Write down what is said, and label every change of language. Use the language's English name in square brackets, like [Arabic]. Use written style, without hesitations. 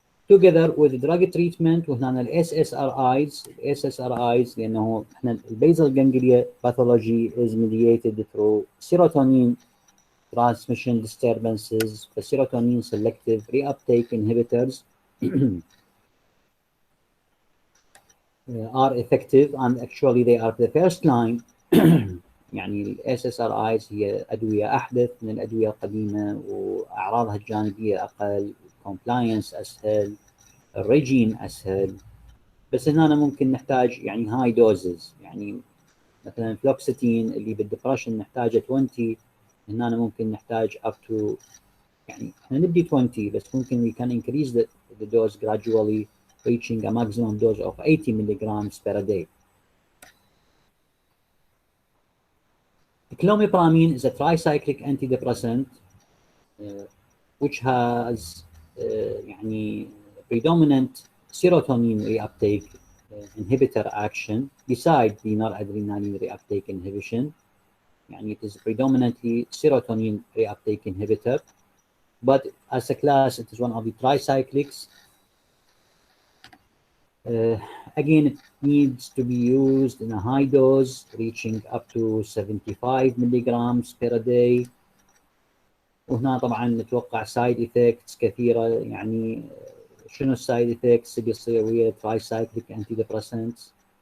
[English] together with drug treatment وهنا ال SSRIs [Arabic] لأنه احنا البيزل [English] ganglia pathology is mediated through serotonin transmission disturbances, the serotonin selective reuptake inhibitors are effective and actually they are the first line. [Arabic] يعني ال SSRIs هي أدوية أحدث من الأدوية القديمة وأعراضها الجانبية أقل، compliance أسهل، الريجين أسهل، بس هنا ممكن نحتاج يعني هاي دوزز يعني مثلا فلوكسيتين اللي بالدبرشن نحتاجه 20 هنا ممكن نحتاج [English] up to [Arabic] يعني احنا نبدي 20 بس ممكن [English] we can increase the dose gradually reaching a maximum dose of 80 milligrams per day. Clomipramine is a tricyclic antidepressant which has [Arabic] يعني [English] predominant serotonin reuptake inhibitor action beside the noradrenaline reuptake inhibition. [Arabic] يعني [English] it is predominantly serotonin reuptake inhibitor, but as a class it is one of the tricyclics. Again, it needs to be used in a high dose, reaching up to 75 milligrams per day. [Arabic] وهنا طبعا نتوقع [English] side effects [Arabic] كثيرة يعني شنو السايد effects اللي يصير ويا [English] tricyclic antidepressants؟